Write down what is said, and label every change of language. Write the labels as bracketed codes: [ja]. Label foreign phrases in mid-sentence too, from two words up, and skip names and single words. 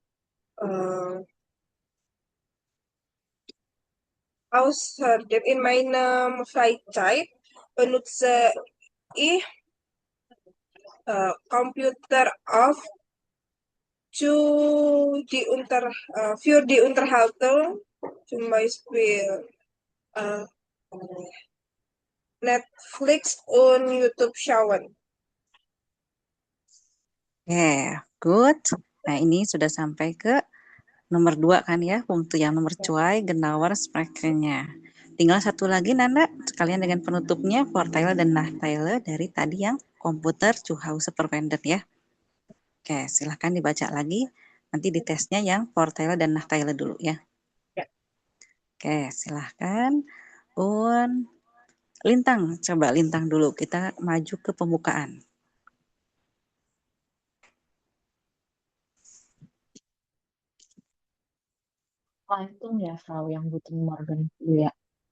[de] Außerdem in meiner Freizeit benutze ich Computer für die Unterhaltung, zum Beispiel äh, Netflix und YouTube schauen. [id] Good. Nah, ini sudah sampai ke nomor 2 kan ya, untuk yang nomor cuai, [de] genauer sprekennya. [id] Tinggal satu lagi Nanda, sekalian dengan penutupnya, Vorteile dan Nachteile dari tadi yang komputer [de] zu Hause verwendet [id] ya. Oke, silahkan dibaca lagi. Nanti di tesnya yang Vorteile dan Nachteile dulu ya. Ya. Oke, silahkan. Lintang, coba Lintang dulu. Kita maju ke pembukaan. Leitung ya, Frau, yang [de] Guten Morgen [id] dulu ya.